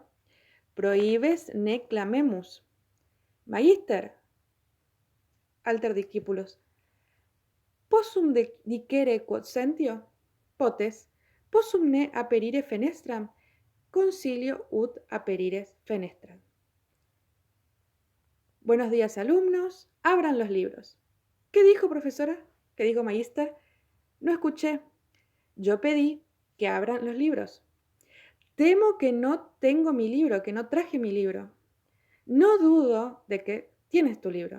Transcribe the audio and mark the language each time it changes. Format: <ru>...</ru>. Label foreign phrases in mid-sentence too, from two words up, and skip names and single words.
<la>Prohibes ne clamemus. Magister, alter discipulos. Possum dicere quod sentio? Potes, possum ne aperire fenestram, concilio ut aperires fenestram.</la> <es>Buenos días, alumnos. Abran los libros. ¿Qué dijo, profesora? ¿Qué dijo, magister? No escuché. Yo pedí que abran los libros. Temo que no tengo mi libro, que no traje mi libro. No dudo de que tienes tu libro.</es>